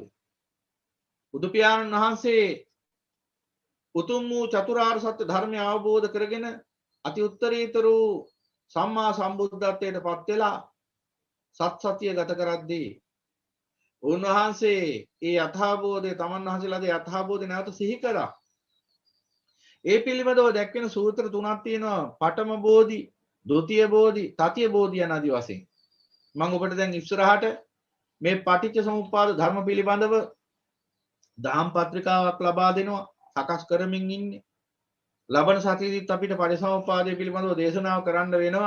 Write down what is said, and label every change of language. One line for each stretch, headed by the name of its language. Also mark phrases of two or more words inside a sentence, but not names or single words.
Sinhala: බුදු පියාණන් වහන්සේ උතුම් වූ චතුරාර්ය සත්‍ය ධර්මය අවබෝධ කරගෙන අති උත්තරීතර වූ සම්මා සම්බුද්ධත්වයට පත් වෙලා සත්‍ය ගත කරද්දී උන්වහන්සේ ඒ යථාබෝධය තමන් වහන්සේලාගේ යථාබෝධය නැවත සිහි කරා. ඒ පිළිබඳව දැක්වෙන සූත්‍ර තුනක් තියෙනවා. පඨම බෝධි, ဒုတိ ය බෝධි, තතිය බෝධි යන ආදි වශයෙන්. මම ඔබට දැන් ඉස්සරහට මේ පටිච්ච සමුප්පාද ධර්ම පිළිබඳව දහම් පත්‍රිකාවක් ලබා දෙනවා. සකස් කරමින් ඉන්නේ. ලබන සතියේදීත් අපිට පටිසමුප්පාදය පිළිබඳව දේශනාව කරන්න වෙනවා.